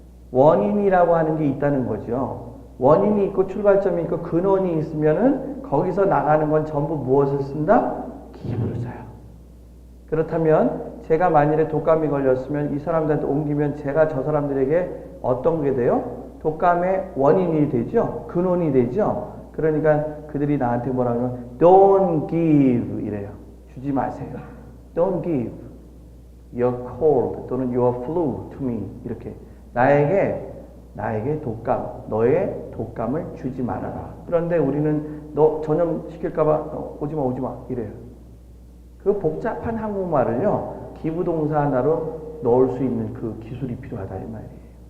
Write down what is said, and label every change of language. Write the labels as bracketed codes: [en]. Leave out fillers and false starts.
[ko] 원인이라고 하는 게 있다는 거죠. 원인이 있고 출발점이 있고 근원이 있으면은 거기서 나가는 건 전부 무엇을 쓴다? 기부를 써요. 그렇다면 제가 만일에 독감이 걸렸으면 이 사람들한테 옮기면 제가 저 사람들에게 어떤 게 돼요? 독감의 원인이 되죠? 근원이 되죠? 그러니까 그들이 나한테 뭐라고 하면 [en] don't give [ko] 이래요. 주지 마세요. [en] Don't give your cold [ko] 또는 [en] your flu to me. [ko] 이렇게 나에게 독감, 너의 독감을 주지 말아라. 그런데 우리는 너 전염 시킬까봐 오지 마 이래요. 그 복잡한 한국말을요, 기부동사 하나로 넣을 수 있는 그 기술이 필요하다 이 말이에요.